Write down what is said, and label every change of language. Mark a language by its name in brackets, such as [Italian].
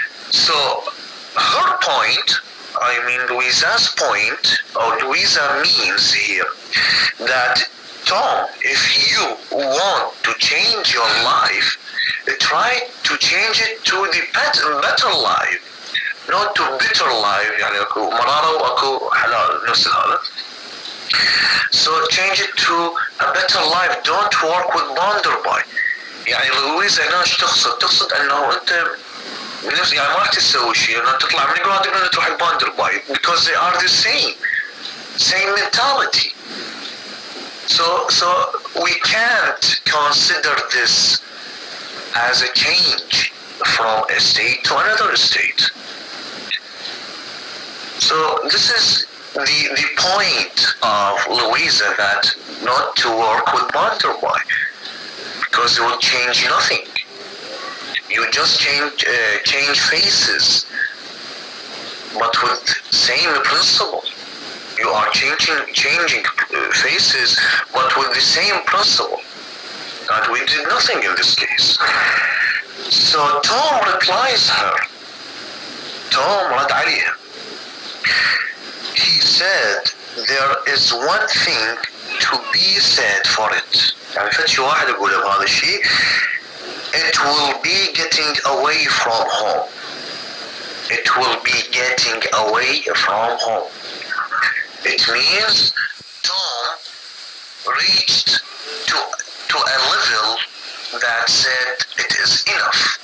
[English] So her point, I mean Louisa's point, or Louisa means here, that Tom, if you want to change your life, try to change it to the better life, not to bitter life. [Arabic] يعني اكو مرارة واكو حلال نفس هذا. [English] So change it to a better life. Don't work with Bonderby. [Arabic] يعني لويزا هنا ايش تقصد انه انت يعني ما راح تسوي شيء انه تطلع من Gradigrand تروح Bonderby [English] because they are the same mentality. So we can't consider this as a change from a state to another state. So this is the point of Louisa that not to work with Wonderboy, because it will change nothing. You just change faces, but with same principle. You are changing faces, but with the same principle. And we did nothing in this case. So Tom replies her. [Arabic] Tom رد عليها. [English] He said, there is one thing to be said for it. [Arabic] يعني فتشي واحد يقول بهذا الشيء. [English] It will be getting away from home. It will be getting away from home. It means Tom reached to a level that said it is enough.